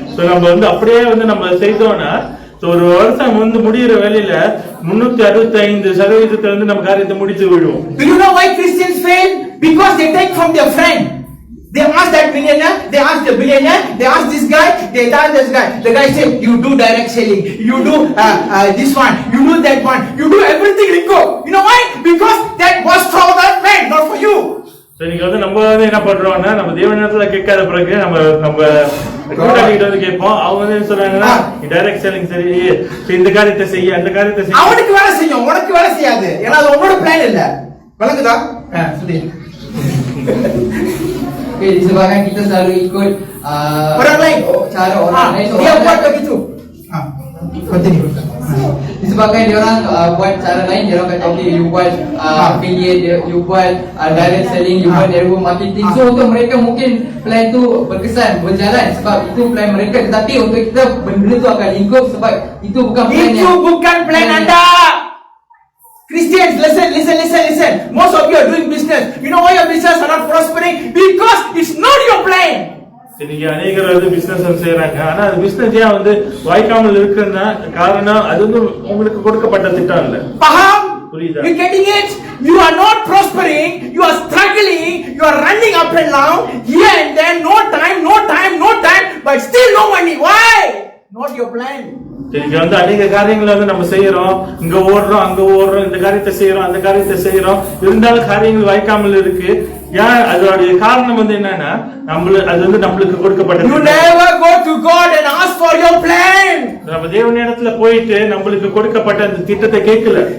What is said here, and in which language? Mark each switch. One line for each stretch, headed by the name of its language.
Tamil: நம்ம வந்து அப்படியே வந்து நம்ம செய்தோம்னா, ஒரு வருஷம் வந்து முடிகிற வேலையில 365% வந்து நம்ம காரியத்தை முடித்து விடுவோம்.
English: Do you know why Christians fail? Because they take from their friend. They ask that millionaire, they ask the billionaire, they ask this guy, they ask this guy. The guy says, you do direct selling, you do this one, you do that one, you do everything, Rico. You know why? Because that was from that friend, not
Tamil: இன்னைக்கு வந்து நம்ம வந்து என்ன பண்றோம்னா நம்ம தேவனிடத்துல கேட்காத பிறகு நம்ம கூட்டாளிகிட்ட வந்து கேட்போம். அவங்க வந்து என்ன சொல்றாங்கன்னா டைரக்ட் செல்லிங் சரி, இந்த காரியத்தை செய்ய அந்த காரியத்தை செய்ய. அவனுக்கு வேலை செய்யும், உனக்கு வேலை செய்யாது. ஏன்னா அது உன்னோட பிளான் இல்ல. விளங்குதா? சொல்லி.
Malay: Okay, disebabkan kita selalu ikut orang lain, cara orang lain. Dia buat begitu. Continue. Disebabkan dia orang buat cara lain, dia orang kata okay, you buat affiliate, you buat direct selling, you buat network marketing. So untuk mereka mungkin plan tu berkesan, berjalan sebab itu plan mereka. Tetapi untuk kita benda tu akan lingkup sebab itu bukan plan Itu bukan plan anda.
English: Christians, listen. Most of you are doing business. You know why your business are not prospering? Because it's not your plan.
Tamil: இன்னைக்கு அநேகர் வந்து business செய்யறாங்க. ஆனா அது business ஏன் வந்து வாய்க்காமல் இருக்குன்னா காரணம் அது வந்து உங்களுக்கு கொடுக்கப்பட்ட திட்டம் இல்ல.
Malay: Paham?
Tamil: புரியுதா?
English: You getting it? You are not prospering. You are struggling. You are running up and down. Here and there. No time. But still no money. Why? Not your plan.
Tamil: இன்னைக்கு வந்து அநேக காரியங்களை வந்து நம்ம செய்யறோம். இங்க ஓடுறோம், அங்க ஓடுறோம், இந்த காரியத்தை செய்யறோம், அந்த காரியத்தை செய்யறோம். இருந்தாலும் காரியங்கள் வாய்க்காமல் இருக்கு. ஏன்? அதோடைய காரணம் வந்து என்னன்னா அது வந்து நம்மளுக்கு கொடுக்கப்பட்டது.
English: You never go to God and ask for your plan.
Tamil: நம்ம தேவனிடத்துல போயிட்டு நம்மளுக்கு கொடுக்கப்பட்ட அந்த திட்டத்தை கேட்கல.